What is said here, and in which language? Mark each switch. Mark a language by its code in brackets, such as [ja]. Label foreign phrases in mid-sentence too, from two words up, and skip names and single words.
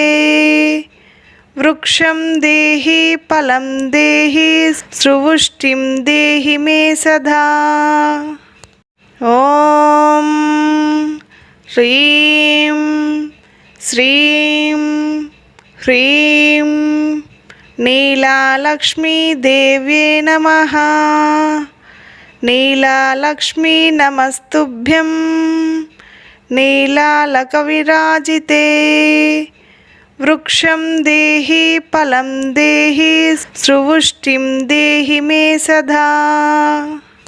[sa] వృక్షం దేహి ఫలం దేహి సువుష్టిం దేహి మే సదా. ఓం హ్రీం శ్రీం హ్రీం నీలాలక్ష్మీదేవ్యై నమః. नीलालक्ष्मी नमस्तुभ्यं नीलालकविराजिते वृक्षं देहि फलं देहि सुवृष्टिं देहि मे सदा।